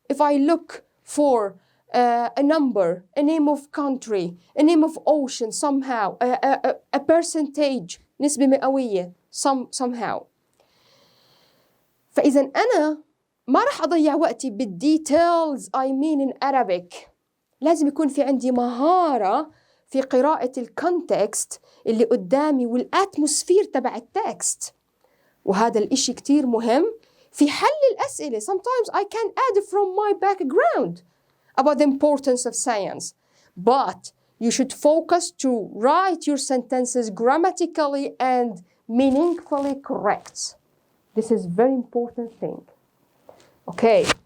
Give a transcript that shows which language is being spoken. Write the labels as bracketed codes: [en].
[en] If I look for a number, a name of country, a name of ocean somehow, a percentage, [ar] نسبة مئوية [en] somehow. [ar] فإذا أنا ما رح أضيع وقتي بالديتيلز [en] I mean in Arabic. [ar] لازم يكون في عندي مهارة في قراءة الكونتكست اللي قدامي والأتموسفير تبع التكست. وهذا الإشي كتير مهم في حل الأسئلة. [en] Sometimes I can add from my background about the importance of science. But you should focus to write your sentences grammatically and meaningfully correct. This is very important thing. Okay.